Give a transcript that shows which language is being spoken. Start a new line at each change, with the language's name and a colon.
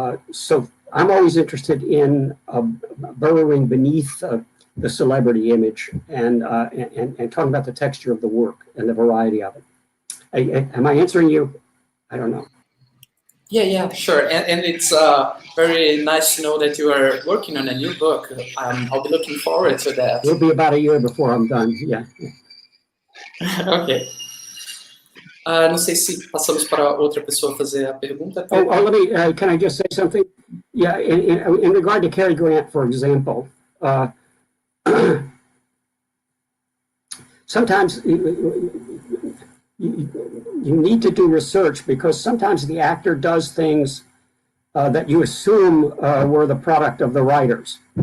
English: So I'm always interested in burrowing beneath the celebrity image and talking about the texture of the work and the variety of it. Am I answering you? I don't know. Yeah, sure. And it's very nice to know that you are working on a new book. I'll be looking forward to that. It'll be about a year before I'm done. Yeah. Ok.
Portuguese: Não sei se passamos para outra pessoa fazer a pergunta.
English: Let me, can I just say something? Yeah, in regard to Cary Grant, for example, sometimes you need to do research because sometimes the actor does things that you assume were the product of the writers.